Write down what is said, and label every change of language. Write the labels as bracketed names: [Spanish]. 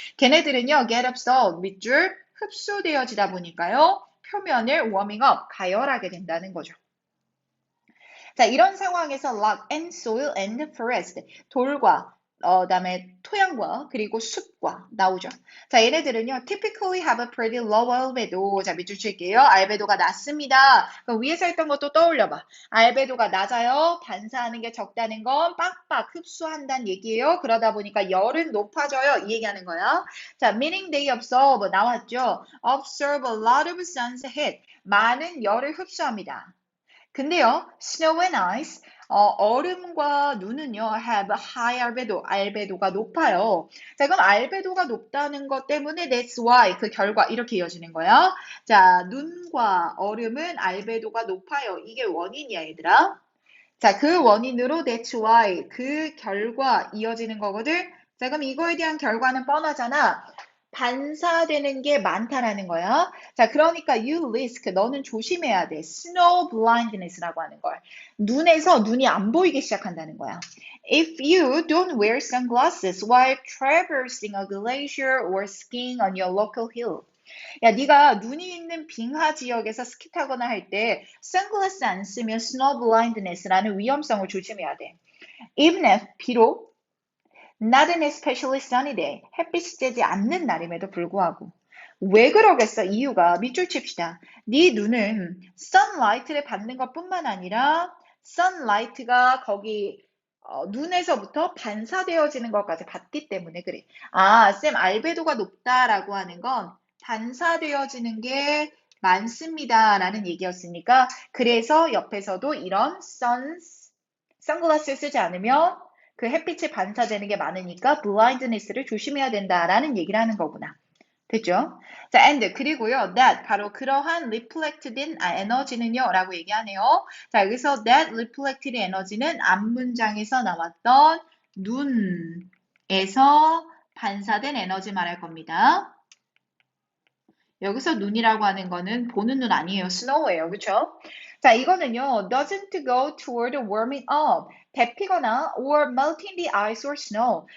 [Korean] 걔네들은요, [English] get absorbed, [Korean] 밑줄 흡수되어지다 보니까요, 표면을 워밍업, 가열하게 된다는 거죠. 자, 이런 상황에서 [English] rock and soil and forest, [Korean] 돌과 그다음에 토양과 그리고 숲과 나오죠. 자, 얘네들은요, [English] typically have a pretty low albedo. [Korean] 자, 밑줄 칠게요. 알베도가 낮습니다. 그럼 위에서 했던 것도 떠올려봐. 알베도가 낮아요. 반사하는 게 적다는 건 빡빡 흡수한다는 얘기예요. 그러다 보니까 열은 높아져요. 이 얘기하는 거야. [English] 자, meaning they absorb [Korean] 나왔죠. [English] Absorb a lot of sun's heat. [Korean] 많은 열을 흡수합니다. [English] 근데요, snow and ice, [Korean] 얼음과 눈은요, [English] have a high albedo, [Korean] 알베도가 높아요. 자, 그럼 알베도가 높다는 것 때문에 [English] that's why, [Korean] 그 결과, 이렇게 이어지는 거야. 자, 눈과 얼음은 알베도가 높아요. 이게 원인이야, 얘들아. 자, 그 원인으로 [English] that's why, [Korean] 그 결과 이어지는 거거든. 자, 그럼 이거에 대한 결과는 뻔하잖아. 반사되는 게 많다라는 거야. 자, 그러니까 [English] you risk, [Korean] 너는 조심해야 돼. snow blindness라고 하는 걸. 눈에서 눈이 안 보이기 시작한다는 거야. [English] If you don't wear sunglasses while traversing a glacier or skiing on your local hill. [Korean] 야, 네가 눈이 있는 빙하 지역에서 스키 타거나 할 때 선글라스 안 쓰면 snow blindness라는 위험성을 조심해야 돼. [English] Even if, [Korean] 비록 [English] Not an especially sunny day. [Korean] 햇빛이 쬐지 않는 날임에도 불구하고. 왜 그러겠어? 이유가 밑줄 칩시다. 네 눈은 sunlight를 받는 것뿐만 아니라 sunlight가 거기 눈에서부터 반사되어지는 것까지 받기 때문에 그래. 아, 쌤 알베도가 높다라고 하는 건 반사되어지는 게 많습니다라는 얘기였으니까 그래서 옆에서도 이런 선글라스를 쓰지 않으면 그 햇빛이 반사되는 게 많으니까 blindness를 조심해야 된다라는 얘기를 하는 거구나. 됐죠? 자, [English] and [Korean] 그리고요, that 바로 그러한 reflected 에너지는요 라고 얘기하네요. 자, 여기서 that reflected 에너지는 앞문장에서 나왔던 눈에서 반사된 에너지 말할 겁니다. 여기서 눈이라고 하는 거는 보는 눈 아니에요. snow예요. 그렇죠? 자, 이거는요. [English] doesn't go toward warming up. [Korean] 데피거나 [English] or melting the ice or snow.